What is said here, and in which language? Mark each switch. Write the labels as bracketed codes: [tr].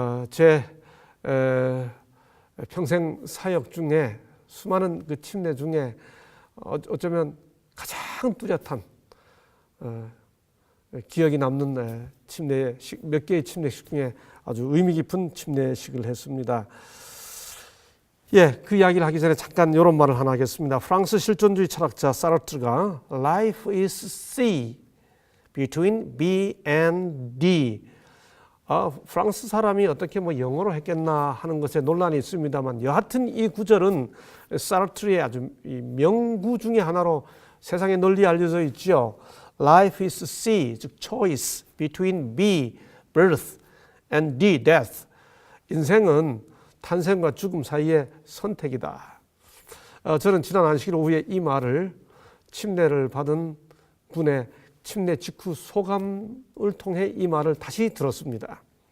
[ko] 제 평생 사역 중에 수많은 그 침례 중에 어쩌면 가장 뚜렷한 기억이 남는 침례식, 몇 개의 침례식 중에 아주 의미 깊은 침례식을 했습니다. 그 이야기를 하기 전에 잠깐 이런 말을 하나 하겠습니다. 프랑스 실존주의 철학자 사르트르가 [en] Life is C between B and D [ko] 프랑스 사람이 어떻게 뭐 영어로 했겠나 하는 것에 논란이 있습니다만 여하튼 이 구절은 사르트르의 아주 명구 중에 하나로 세상에 널리 알려져 있죠. [en] Life is C, [ko] 즉 [en] choice between B, birth, and D, death. [ko] 인생은 탄생과 죽음 사이의 선택이다. 저는 지난 안식일 오후에 이 말을 침례를 받은 분의 침례 직후 소감을 통해 이 말을 다시 들었습니다.